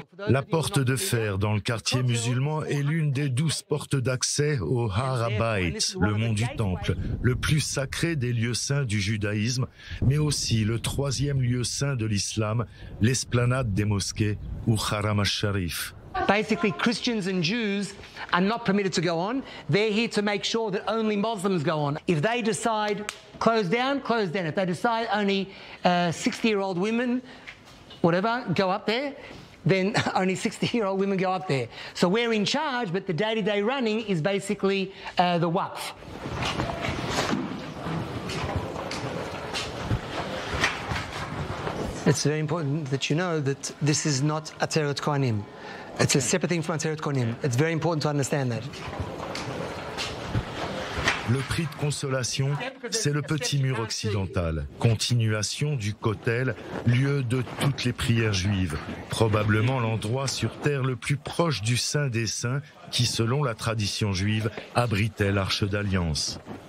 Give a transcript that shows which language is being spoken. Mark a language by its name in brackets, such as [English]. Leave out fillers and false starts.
[French] La porte de fer dans le quartier musulman est l'une des 12 portes d'accès au Har HaBayit, le mont du Temple, le plus sacré des lieux saints du judaïsme, mais aussi le 3e lieu saint de l'islam, l'esplanade des mosquées ou Haram al-Sharif. [English] Basically, Christians and Jews are not permitted to go on. They're here to make sure that only Muslims go on. If they decide close down, close down. If they decide only 60-year-old women, whatever, go up there, then only 60-year-old women go up there. So we're in charge, but the day-to-day running is basically the Waqf. It's very important that you know that this is not Ateret Kohanim. It's a separate thing from Ateret Kohanim. It's very important to understand that. [French] Le prix de consolation, c'est le petit mur occidental, continuation du Kotel, lieu de toutes les prières juives, probablement l'endroit sur terre le plus proche du Saint des Saints, qui, selon la tradition juive, abritait l'Arche d'Alliance.